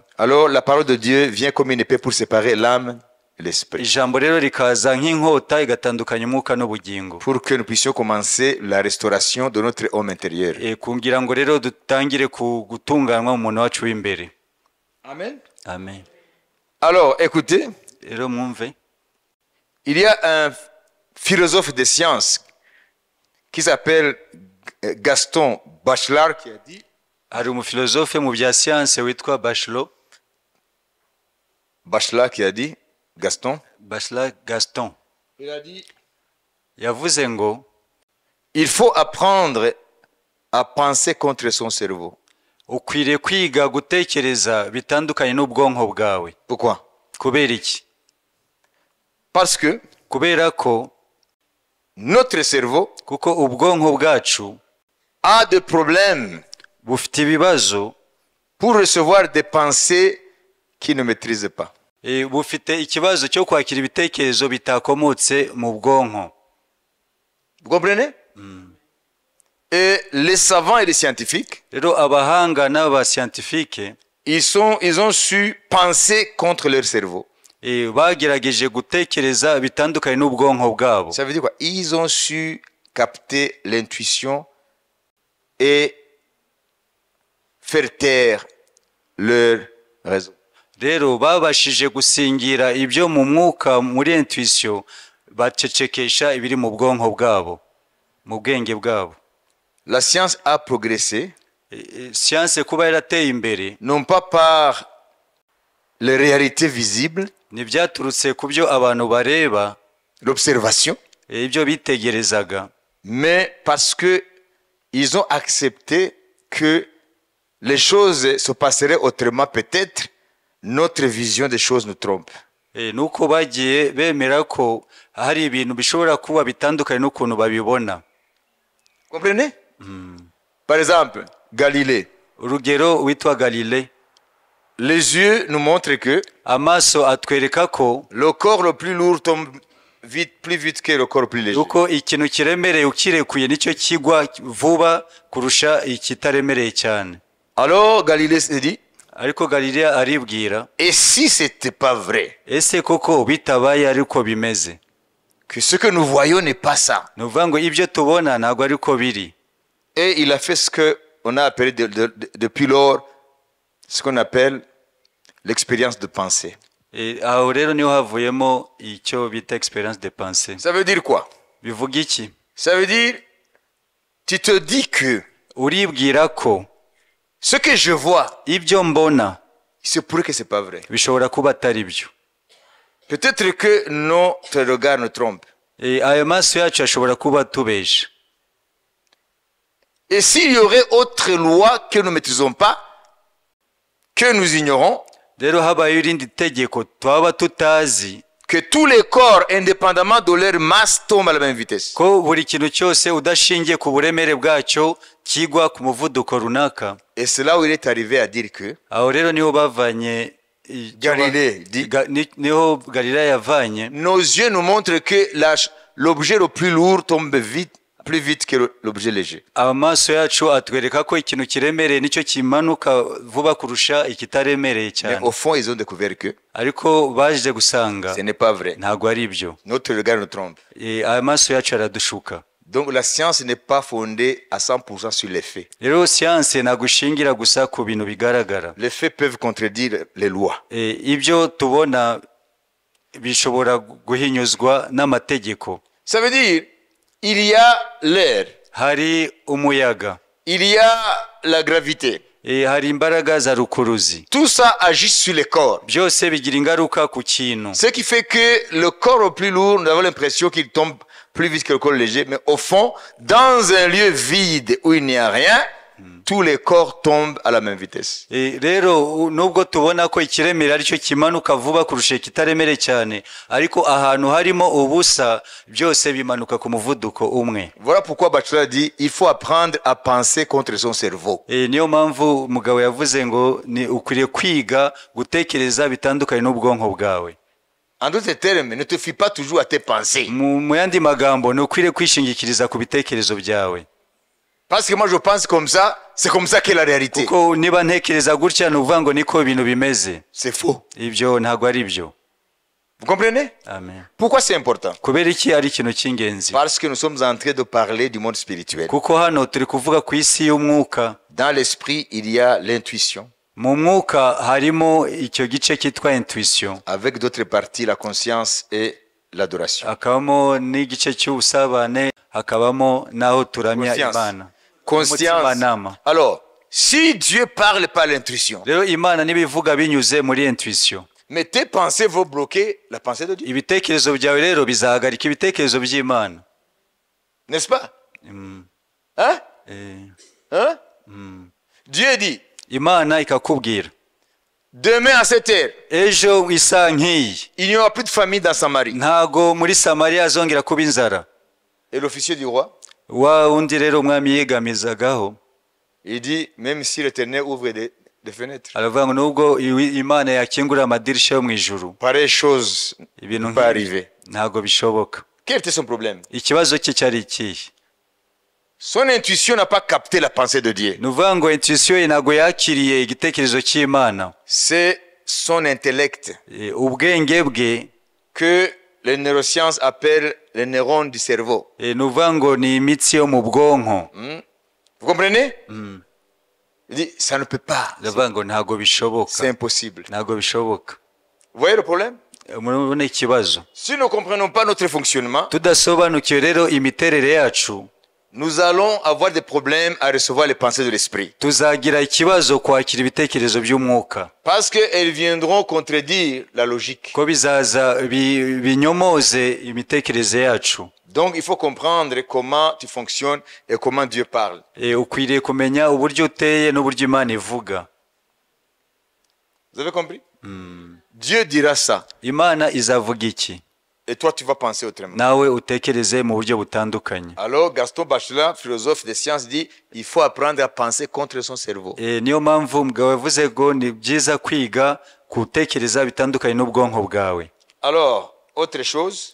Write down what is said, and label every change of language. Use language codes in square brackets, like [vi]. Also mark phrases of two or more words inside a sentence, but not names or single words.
[fr] alors la parole de Dieu vient comme une épée pour séparer l'âme et l'esprit, [rw] ijambo rero rikaza nk'inkota igatandukanya umwuka n'ubugingo, [fr] pour que nous puissions commencer la restauration de notre homme intérieur. [rw] kugira ngo rero dutangire gutunganywa umuntu wacu w'imbere. [fr] Amen. [rw] Amen. [fr] Alors écoutez, [rw] Rero mwumve, [fr] il y a un philosophe des sciences qui s'appelle Gaston Bachelard qui a dit, [rw] hari umufilozofe mu bya siyanse witwa Bachelard [fr] Gaston, [rw] Gaston, [fr] il a dit, [rw] yavuze ngo [fr] il faut apprendre à penser contre son cerveau. [rw] ukwiriye kwiga gutekereza bitandukanye n'ubwonko bwawe. [fr] Pourquoi? [rw] Kubera iki? [fr] Parce que [rw] Kubera ko [fr] notre cerveau [rw] kuko ubwonko bwacu [fr] a des problèmes [rw] bufite ibibazo, [fr] pour recevoir des pensées qu'il ne maîtrise pas. [rw] bufite ikibazo cyo kwakira ibitekerezo bitakomotse mu bwonko. [fr] Vous comprenez? Et les savants et les scientifiques, [rw] Rero abahanga n'abascientifique [fr] ils ont su penser contre leur cerveau. [rw] bagerageje gutekereza bitandukanye n'ubwonko bwabo. [fr] Ça veut dire quoi? Ils ont su capter l'intuition et faire taire leur raison. [rw] Rero babashije gusingira ibyo mu mwuka muri intuition, bacecekesha ibiri mu bwonko bwabo, mu bwenge bwabo. [fr] La science a progressé, [rw] Siyanse kuba yarateye imbere [fr] non pas par les réalités visibles, [rw] ntibyaturutse ku byo abantu bareba, [fr] l'observation, [rw] ibyo bitegerezaga, [fr] mais parce que ils ont accepté que les choses se passeraient autrement. Peut-être notre vision des choses nous trompe. [rw] nuko bagiye bemera ko hari ibintu bishobora kuba bitandukanye n'ukuntu babibona. [fr] Comprenez? Par exemple, Galilée. [rw] Urugero witwa Galilée, [fr] Les yeux nous montrent que [rw] amaso atwereka ko [fr] le corps le plus lourd tombe plus vite que le corps le plus léger. [rw] uko ikintu kiremereye ukirekuye nicyo kigwa vuba kurusha ikitaremereye cyane. [fr] Alors Galilée se dit, [rw] Ariko Galilée aribwira, [fr] et si c'était pas vrai? [rw] ese koko bitabaye ariko bimeze? [fr] que ce que nous voyons n'est pas ça. [rw] ni ukuvuga ngo ibyo tubona ntabwo ari ko biri. [fr] Et il a fait ce qu'on a appelé depuis lors, ce qu'on appelle l'expérience de pensée. [rw] Aho rero niho havuyemo icyo bita [fr] experience de pensée. Ça veut dire quoi? [rw] Bivuga iki? [fr] Ça veut dire, tu te dis que [rw] uribwira ko [fr] ce que je vois, [rw] ibyo mbona [fr] c'est pour que c'est pas vrai. [rw] bishobora kuba atari byo. [fr] Peut-être que notre regard nous trompe. [rw] Ayo maso yacu ashobora kuba atubesha. [fr] Et s'il y aurait autre loi que nous ne maîtrisons pas, que nous ignorons, [rw] rero habaye irindi tegeko twaba tutazi, [fr] que tous les corps, indépendamment de leur masse, tombent à la même vitesse. [rw] ko buri kintu cyose udashingiye ku buremere bwacyo kigwa ku muvuduko runaka. [fr] Et c'est là où il est arrivé à dire que [rw] Aho rero niho bavanye [fr] Galilée dit, [rw] niho Galilaya yavanye. [fr] nos yeux nous montrent que l'objet le plus lourd tombe vite, plus vite que l'objet léger. [rw] Amaso yacu atwereka ko ikintu kiremereye nicyo kimanuka vuba kurusha ikitaremereye [fr] Mais [rw] cyane. [fr] au fond, ils ont découvert que [rw] Ariko baje gusanga [fr] ce n'est pas vrai. [rw] ntabwo ari byo. [fr] Notre regard nous trompe. [rw] Amaso yacu aradushuka. [fr] Donc la science n'est pas fondée à 100% sur les faits. [rw] Rero siyanse ntabwo ishingira gusa ku bintu bigaragara. [fr] Les faits peuvent contredire les lois. [rw] Ibyo tubona bishobora guhinyuzwa n'amategeko. [fr] Ça veut dire, il y a l'air, [rw] Hari umuyaga, [fr] il y a la gravité. [rw] hari imbaraga za rukuruzi. [fr] Tout ça agit sur les corps. [rw] Byose bigira ingaruka ku kintu. [fr] Ce qui fait que le corps le plus lourd, nous avons l'impression qu'il tombe plus vite que le corps léger, mais au fond, dans un lieu vide où il n'y a rien, tous les corps tombent à la même vitesse. [rw] Rero nubwo tubona ko ikiremera aricyo kimanuka vuba kurusha ikitaremereye cyane, ariko ahantu harimo ubusa byose bimanuka ku muvuduko umwe. [fr] Voilà pourquoi Bachelard dit il faut apprendre à penser contre son cerveau. [rw] Niyo mpamvu umugabo yavuze ngo ni ukwiriye kwiga gutekereza bitandukanye n'ubwonko bwawe. [fr] En d'autres termes, ne te fie pas toujours à tes pensées. [rw] Mu yandi magambo ni ukwiriye kwishingikiriza ku bitekerezo byawe. [fr] Parce que moi je pense comme ça, c'est comme ça qu'est la réalité. [rw] Kuko niba ntekereza gutya nuvuga ngo niko ibintu bimeze. [fr] C'est faux. [rw] Ibyo ntabwo ari byo. [fr] Vous comprenez? Amen. Pourquoi c'est important? [rw] Kubera iki ari ikintu cy'ingenzi? [fr] Parce que nous sommes en train de parler du monde spirituel. [rw] Kuko hano turi kuvuga ku isi y'umwuka. [fr] Dans l'esprit, il y a l'intuition. [rw] Mu mwuka harimo icyo gice cyitwa intuition. [fr] Avec d'autres parties, la conscience et l'adoration. [rw] Hakabamo n'igice cy'ubusabane, hakabamo naho turamya Imana. [fr] Conscience. Alors, si Dieu parle par l'intuition, [rw] rero Imana nibivuga binyuze muri intuition, [fr] mais tes pensées vont bloquer la pensée de Dieu. [rw] Ibitekerezo byawe rero bizahagarika ibitekerezo by'Imana. [fr] N'est-ce pas? Hein? Hein? Dieu dit, [rw] Imana ikakubwira, [fr] demain à cette heure, [rw] ejo isa nk'iyi, [fr] il n'y aura plus de famine dans Samarie. [rw] ntago muri Samariya azongera kuba inzara. [fr] Et l'officier du roi, [rw] Wa undi rero umwami yegamizagaho, [fr] il dit, même si l'Éternel ouvre des fenêtres, [rw] aravuga ngo nubwo Imana yakingura amadirisha yo mu ijuru, [fr] pareille chose [rw] ibintu [fr] pas arriver. [rw] ntago bishoboka. [fr] Quel était son problème? [rw] Ikibazo cye cyari ikihe? [fr] Son intuition n'a pas capté la pensée de Dieu. [rw] Nuvuga ngo intuition ye ntago yakiriye igitekerezo cy'Imana. [fr] C'est son intellect [rw] Ubwenge bwe [fr] que les neurosciences appellent les neurones du cerveau. [rw] nuvuga ngo ni imitsi yo mu bwonko. [fr] Vous comprenez? Il dit, ça ne peut pas. [rw] Ndavuga ngo ntago bishoboka. [fr] C'est impossible. [rw] Ntago bishoboka. [fr] Vous voyez le problème? [rw] Murabona ikibazo. [fr] Si nous ne comprenons pas notre fonctionnement, [rw] Tudasobanukiwe rero imiterere yacu, [fr] nous allons avoir des problèmes à recevoir les pensées de l'esprit. [rw] tuzagira ikibazo kwakira ibitekerezo by'umwuka. [fr] Parce qu'elles viendront contredire la logique. [rw] Ko bizaza binyomoze imitekerereze yacu. [fr] Donc il faut comprendre comment tu fonctionnes et comment Dieu parle. [rw] Ukwiriye kumenya uburyo uteye n'uburyo Imana ivuga. [fr] Vous avez compris? Dieu dira ça. [rw] Imana izavuga iki? [fr] Et toi tu vas penser autrement. [rw] Nawe utekereze mu buryo butandukanye. [fr] Alors Gaston Bachelard, philosophe des sciences, dit il faut apprendre à penser contre son cerveau. [rw] Niyo mpamvu umugabo yavuze ngo ni byiza kwiga gutekereza bitandukanye n'ubwonko bwawe. [fr] Alors, autre chose.